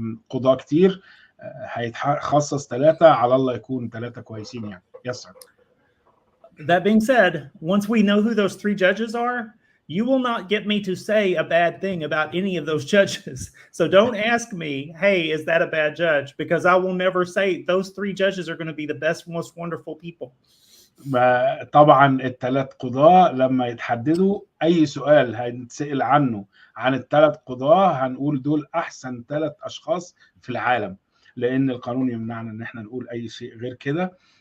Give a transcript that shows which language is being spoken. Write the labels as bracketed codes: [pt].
[ar] قضاة كتير هيتخصص 3 على الله يكون 3 كويسين يعني. [en] Yes sir. That being said, once we know who those 3 judges are, you will not get me to say a bad thing about any of those judges. So don't ask me, hey, is that a bad judge? Because I will never say those 3 judges are going to be the best, most wonderful people. [ar] طبعا ال3 قضاة لما يتحددوا أي سؤال هنسأل عنه عن ال3 قضاة هنقول دول أحسن 3 أشخاص في العالم لأن القانون يمنعنا إن احنا نقول أي شيء غير كده.